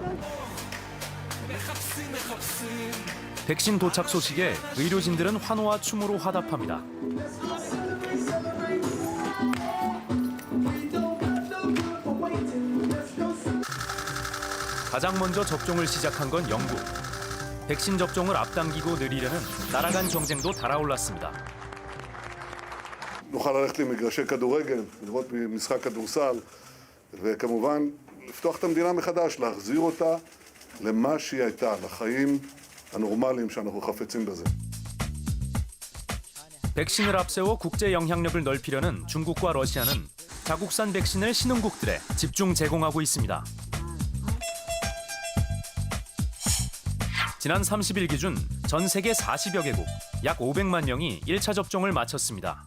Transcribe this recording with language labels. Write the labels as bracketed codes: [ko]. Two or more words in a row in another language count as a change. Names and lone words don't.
[ko] 백신 도착 소식에 의료진들은 환호와 춤으로 화답합니다. 가장 먼저 접종을 시작한 건 영국. 백신 접종을 앞당기고 느리려는 나라 간 경쟁도 달아올랐습니다. [he] נוכל ללכת למגרשי כדורגל, לראות משחק כדורסל, וכמובן לפתוח את המדינה מחדש, להחזיר אותה למה שהיא הייתה, לחיים הנורמליים שאנחנו חפצים בזה. [ko] 백신을 앞세워 국제 영향력을 넓히려는 중국과 러시아는 자국산 백신을 신흥국들에 집중 제공하고 있습니다. 지난 30일 기준 전 세계 40여 개국, 약 500만 명이 1차 접종을 마쳤습니다.